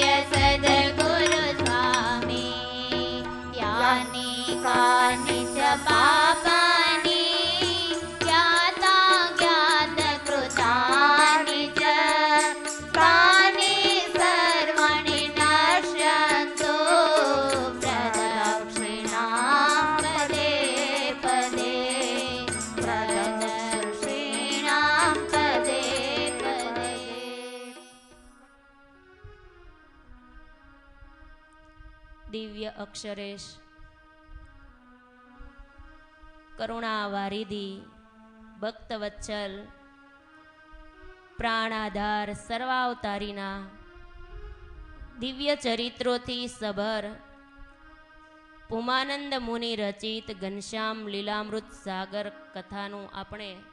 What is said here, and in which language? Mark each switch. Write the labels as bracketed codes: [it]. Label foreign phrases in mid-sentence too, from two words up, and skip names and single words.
[sa] सद्गुरु स्वामी यानी कानि च पापानि ज्ञाता ज्ञात कृतानि च तानि सर्वाणि नश्यन्तु प्रदक्षिणां पदे पदे प्रदक्षिणां पदे पदे। [gu] દિવ્ય અક્ષરેશ, કરુણા વારિધિ, ભક્તવત્સલ, પ્રાણાધાર સર્વાવતારીના દિવ્ય ચરિત્રોથી સભર પુમાનંદ મુનિ રચિત ઘનશ્યામ લીલામૃત સાગર કથાનું આપણે